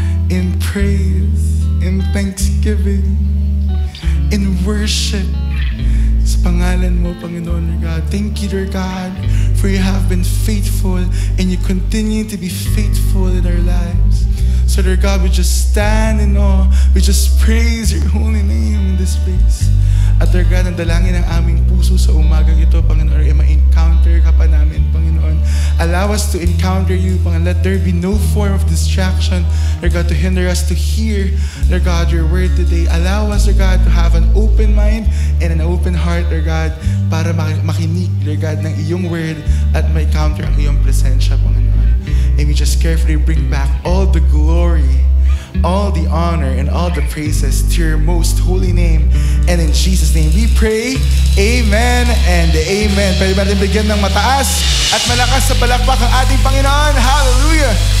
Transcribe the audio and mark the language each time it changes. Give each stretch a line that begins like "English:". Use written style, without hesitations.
English: In praise, in thanksgiving, in worship
Filipino: sa pangalan mo, Panginoon,
English: Lord God. Thank you, Lord God, for you have been faithful and you continue to be faithful in our lives. So, Lord God, we just stand in awe. We just praise your holy name in this place.
Filipino: At Lord God, ang dalangin ng aming puso sa umagang ito, Panginoon, ay ma-encounter ka pa namin, Panginoon.
English: Allow us to encounter you, Panginoon. Let there be no form of distraction, Lord God, to hinder us to hear, Lord God, your word today. Allow us, Lord God, to have an open mind and an open heart, Lord God,
Filipino: para makinig, Lord God, ng iyong word at ma-encounter ang iyong presensya, Panginoon.
English: And we just carefully bring back all the glory, all the honor, and all the praises to your most holy name. And in Jesus' name we pray, amen and amen.
Filipino: Pwede ba natin bigyan ng mataas at malakas sa palakpak ang ating Panginoon? Hallelujah!